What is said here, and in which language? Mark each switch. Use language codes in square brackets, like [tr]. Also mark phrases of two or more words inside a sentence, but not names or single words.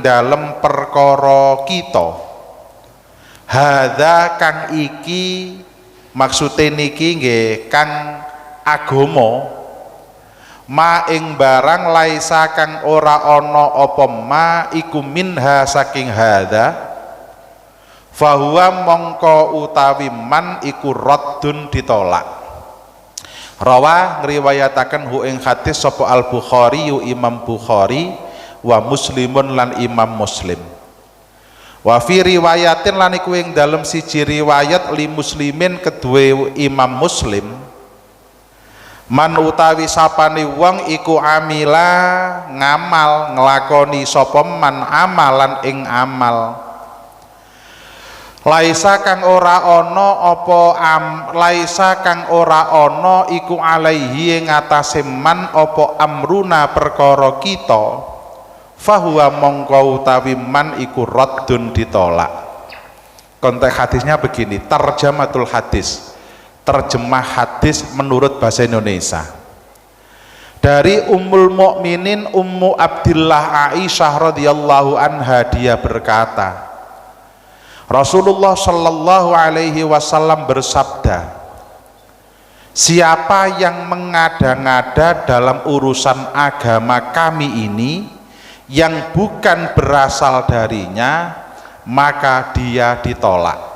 [jv] dalem perkara kita, hadza kang iki, maksude niki nggih kang agama, ma ing barang laisa kang ora ana apa ma iku minha saking hadza, fahuwa mongko utawi man iku raddun ditolak. Rawa ngriwayataken hu ing hadis sapa Al-Bukhari, Imam Bukhari, wa Muslimun lan Imam Muslim. [ar] Wa fi riwayatin [jv] lan iku ing dalem siji riwayat [ar] li Muslimin [jv] kedue Imam Muslim, Man utawi sapane wong iku amila ngamal nglakoni sapa man amalan ing amal laisa kang ora ana iku alaihi ing atase man apa amruna perkara kita fahuwa mongko utawi man iku raddun ditolak. [id] Konteks hadisnya begini, [ar] tarjamatul hadis, [id] terjemah hadis menurut bahasa Indonesia. Dari Ummul Mukminin Ummu Abdillah Aisyah [ar] radhiyallahu anha, [id] dia berkata, Rasulullah [ar] Shallallahu Alaihi Wasallam [id] bersabda, siapa yang mengada-ngada dalam urusan agama kami ini yang bukan berasal darinya, maka dia ditolak.